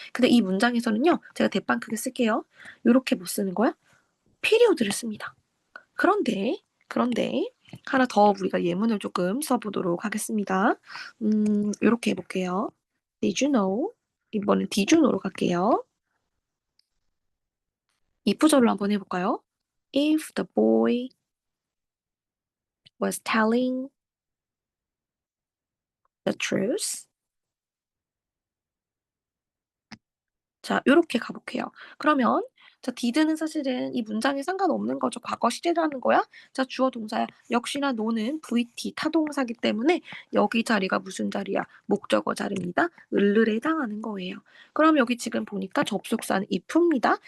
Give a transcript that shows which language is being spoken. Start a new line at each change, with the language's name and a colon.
Korean: 근데 이 문장에서는요. 제가 대빵 크게 쓸게요. 이렇게 못 쓰는 거야? 피리오드를 씁니다. 그런데 하나 더 우리가 예문을 조금 써보도록 하겠습니다. 이렇게 해볼게요.
English: Did you know?
Korean: 이번엔 디주노로 갈게요. 이프절로 한번 해볼까요?
English: If the boy was telling the truth.
Korean: 자, 요렇게 가볼게요. 그러면 자, did는 사실은 이 문장에 상관없는 거죠. 과거 시제라는 거야. 자, 주어 동사야. 역시나 no는 VT 타동사기 때문에 여기 자리가 무슨 자리야? 목적어 자리입니다. 을을에 해당하는 거예요. 그럼 여기 지금 보니까 접속사는 if입니다.